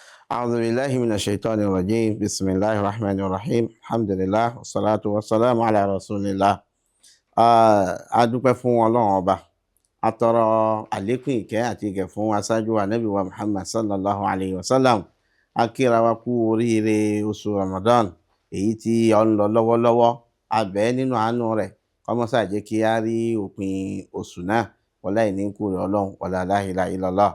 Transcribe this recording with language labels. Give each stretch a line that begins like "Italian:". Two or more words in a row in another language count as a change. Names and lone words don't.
Arabic: أعوذ بالله من الشيطان الرجيم بسم الله الرحمن الرحيم الحمد لله والصلاة والسلام على رسول الله.
Yoruba: A dúpẹ́ fún Ọlọ́run ọba, a tọrọ àlékún ìkẹ́ àti ìgẹ̀ fún aṣáájú ànábì wa Muhammad
Arabic: صلى الله عليه وسلم.
Yoruba: A kíra wa kú oríire oṣù Ramadan èyí tí ó ń lọ lọ́wọ́lọ́wọ́. A bẹ̀ nínú àánú rẹ̀ kó má ṣe jẹ́ kí a rí òpin oṣù náà wọlá ìníkù rẹ̀ Ọlọ́run wọlá
Arabic: لا إله إلا الله.